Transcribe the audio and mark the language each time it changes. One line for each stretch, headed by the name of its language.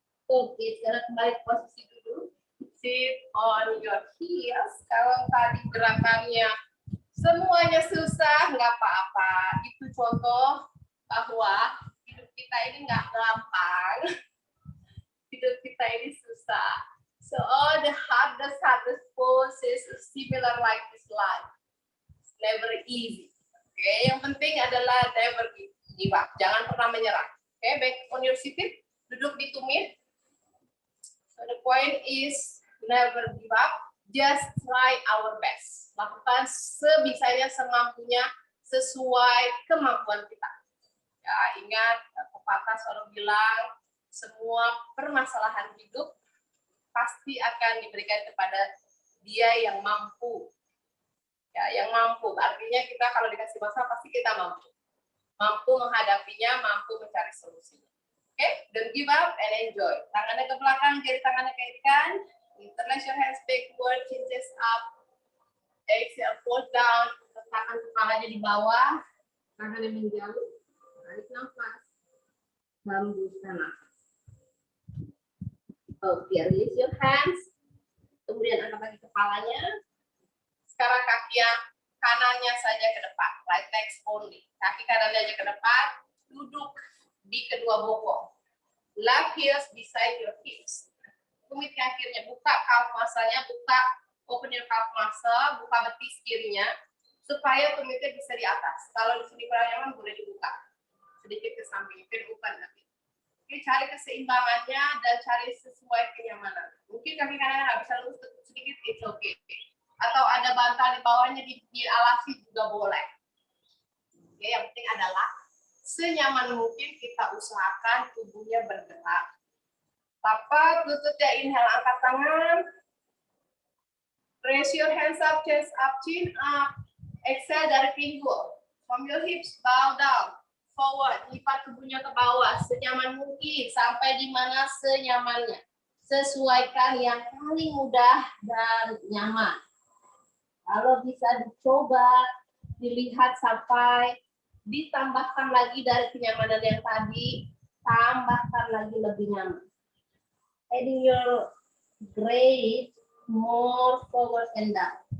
Indonesian: Oke, sekarang kembali ke posisi dulu.
English: Sit on your heels.
Indonesian: Kalau tadi gerakannya semuanya susah, nggak apa-apa. Itu contoh bahwa hidup kita ini nggak gampang. Hidup kita ini susah.
English: So all the hardest poses similar like this life. It's never easy.
Indonesian: Oke, yang penting adalah
English: never give up.
Indonesian: Jangan pernah menyerah.
English: Oke, back on your seat.
Indonesian: Duduk di tumit.
English: So the point is never give up. Just try our best.
Indonesian: Lakukan sebisanya, semampunya, sesuai kemampuan kita. Ya, ingat pepatah selalu bilang semua permasalahan hidup pasti akan diberikan kepada dia yang mampu. Ya, yang mampu. Artinya kita kalau dikasih masalah pasti kita mampu. Mampu menghadapinya, mampu mencari solusinya.
English: Oke, don't give up and enjoy.
Indonesian: Tangannya ke belakang, jari tangannya ke kanan.
English: Interlace your hands backward, chin chest up. Exhale, fold down.
Indonesian: Letakkan kepalanya di bawah. Tangannya menjauh. Tarik nafas. Hembuskan nafas. Oke,
English: release your hands.
Indonesian: Kemudian angkat lagi kepalanya. Sekarang kaki yang kanannya saja ke depan.
English: Right legs only.
Indonesian: Kaki kanannya aja ke depan. Duduk di kedua bokong.
English: Left heels beside your hips.
Indonesian: Tumit kakinya, buka calf muscle-nya,
English: open your calf muscle,
Indonesian: buka betis kirinya, supaya tumitnya bisa di atas. Kalau di sini kurang nyaman, boleh dibuka. Sedikit ke samping, open nanti. Oke, cari keseimbangannya dan cari sesuai kenyamanan. Mungkin kaki kanan nggak bisa lurus sedikit,
English: it's okay.
Indonesian: Atau ada bantal di bawahnya, dialasi juga boleh. Oke, yang penting adalah senyaman mungkin kita usahakan tubuhnya bergerak. Tapak lututnya, inhale, angkat tangan.
English: Raise your hands up, chest up, chin up. Exhale
Indonesian: dari pinggul.
English: From your hips, bow down.
Indonesian: Forward, lipat tubuhnya ke bawah. Senyaman mungkin, sampai di mana senyamannya. Sesuaikan yang paling mudah dan nyaman. Kalau bisa dicoba, dilihat sampai ditambahkan lagi dari kenyamanan yang tadi, tambahkan lagi lebih nyaman.
English: Adding your grade more forward and down.